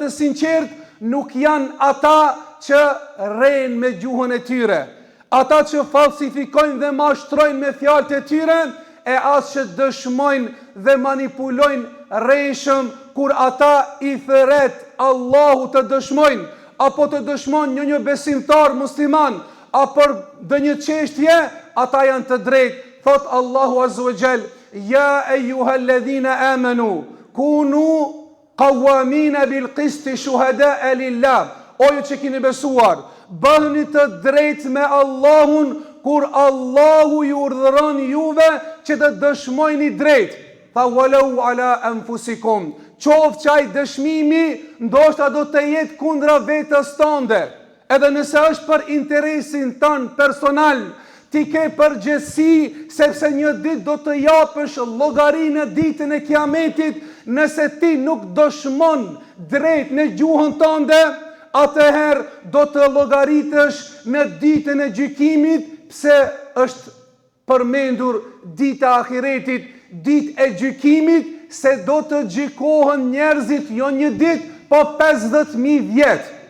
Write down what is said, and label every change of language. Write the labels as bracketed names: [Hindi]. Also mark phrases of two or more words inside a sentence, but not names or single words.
[Albanian] e sinqert, nuk janë ata që rrejnë me gjuhën e tyre, ata që falsifikojnë dhe mashtrojnë me fjalët e tyre, e as që dëshmojnë dhe manipulojnë rreshëm kur ata i thret Allahu të dëshmojnë, apo të dëshmojnë një besimtar musliman, apo dhe një çështje, ata janë të drejtë. Thot Allahu [Arabic] عز وجل: "يا أيها الذين آمنوا كونوا قوامين بالقسط شهداء لله." [Albanian] O ju që keni besuar, bëheni të drejtë me Allahun kur Allahu ju urdhëron juve që të dëshmojni drejt. Tha: [Arabic] "ولو على أنفسكم." [Albanian] Qoftë që ai dëshmimi ndoshta do të jetë kundra vetes tënde, edhe nëse është për interesin tënd personal, ti ke përgjegjësi, sepse një ditë do të japësh llogari në ditën e Kiametit. Nëse ti nuk dëshmon drejt në gjuhën tënde, atëherë do të llogaritesh në ditën e gjykimit, pse është përmendur dita e ahiretit, ditë e gjykimit, se do të gjykohen njerëzit jo një ditë, po 50.000 vjet.